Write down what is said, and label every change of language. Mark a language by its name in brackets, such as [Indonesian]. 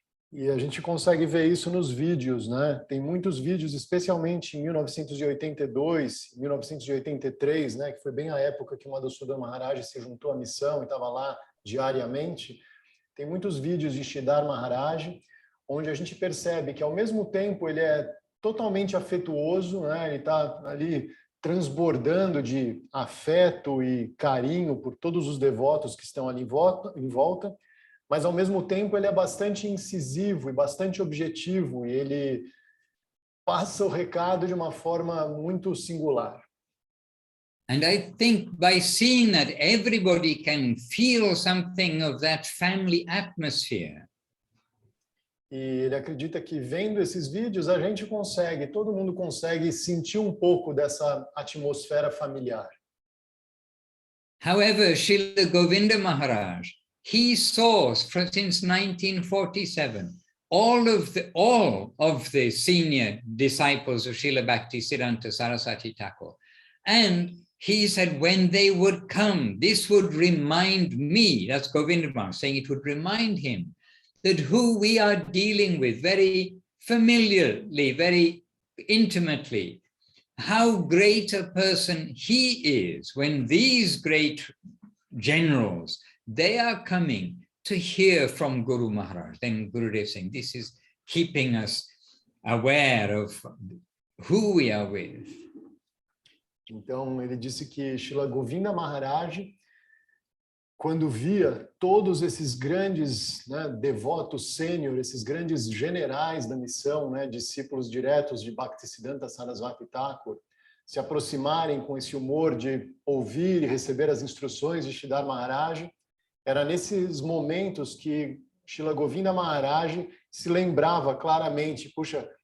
[Portuguese] E a gente consegue ver isso nos vídeos, né? Tem muitos vídeos, especialmente em 1982, 1983, né? Que foi bem a época que o Madhusudana Maharaj se juntou à missão e estava lá diariamente. Tem muitos vídeos de Sridhar Maharaj, onde a gente percebe que, ao mesmo tempo, ele é totalmente afetuoso, né? Ele está ali transbordando de afeto e carinho por todos os devotos que estão ali em volta, mas, ao mesmo tempo, ele é bastante incisivo e bastante objetivo, e ele passa o recado de uma forma muito singular. [English] And I think by seeing that, everybody can feel something of that family atmosphere. [Portuguese] E ele acredita que, vendo esses vídeos, a gente consegue, todo mundo consegue sentir um pouco dessa atmosfera familiar. [English] However, Srila Govinda Maharaj, he saw, since 1947, all of the senior disciples of Srila Bhaktisiddhanta Saraswati Thakur. And he said, when they would come, this would remind me, that's Govinda Maharaj saying, it would remind him that who we are dealing with very familiarly, very intimately, how great a person he is when these great generals, they are coming to hear from Guru Maharaj. Then Gurudev saying, this is keeping us aware of who we are with. [Portuguese] Então, ele disse que Srila Govinda Maharaj, quando via todos esses grandes, né, devotos sênior, esses grandes generais da missão, né, discípulos diretos de Bhaktisiddhanta Sarasvati Thakur, se aproximarem com esse humor de ouvir e receber as instruções de Sridhar Maharaj, era nesses momentos que Srila Govinda Maharaj se lembrava claramente, puxa,